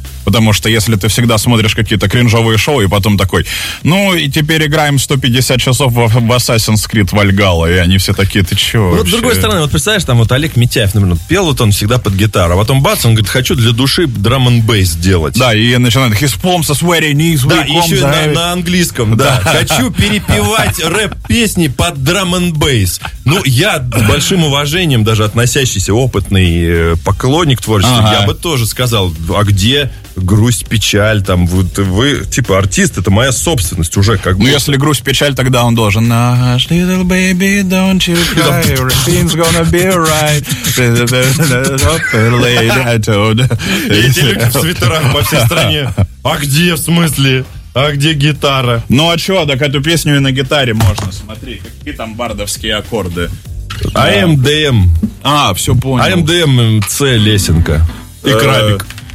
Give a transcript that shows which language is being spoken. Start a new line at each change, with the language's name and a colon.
Russian: Потому что если ты всегда смотришь какие-то кринжовые шоу и потом такой: ну и теперь играем 150 часов в Assassin's Creed Valhalla, и они все такие: ты че вообще? Вот с другой стороны, вот представляешь, там вот Олег Митяев, например, пел вот он всегда под гитару, а потом бац, он говорит: хочу для души drum'n'bass сделать. Да, и начинает:
English: his palms are sweaty, knees weak.
Russian: Да, еще на английском, да. Хочу перепевать рэп-песни под drum'n'bass. Ну, я с большим уважением, даже относящийся опытный поклонник творчества, ага, я бы тоже сказал: а где грусть, печаль, там, вы типа артист, это моя собственность уже, как бы. Ну, если грусть, печаль, тогда он должен: наш
English: little baby, don't you cry, everything's gonna be right.
Russian: И эти люди в свитерах по всей стране: а где, в смысле? А где гитара? Ну, а чё, так эту песню и на гитаре можно, смотри, какие там бардовские аккорды. АМДМ. А, всё понял. АМДМ, С, лесенка. И крабик.